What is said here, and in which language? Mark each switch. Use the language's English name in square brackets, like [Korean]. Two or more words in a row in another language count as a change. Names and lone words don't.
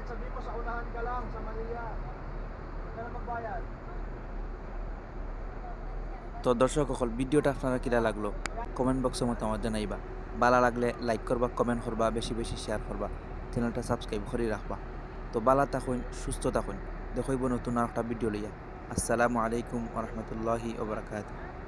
[Filipino] Sabi mo sa unahan ka lang, sa Malia. Huwag ka na magbayad. [Bangla] তো দর্শক সকল, ভিডিওটা আপনারা কিরা লাগলো কমেন্ট বক্সে মতামত জানাইবা। ভালো লাগলে লাইক করবা, কমেন্ট করবা, বেশি বেশি শেয়ার করবা, চ্যানেলটা সাবস্ক্রাইব করে রাখবা। তো ভালো থাকুন, সুস্থ থাকুন, দেখইব নতুন একটা ভিডিও লইয়া। [Arabic] السلام عليكم ورحمة الله وبركاته.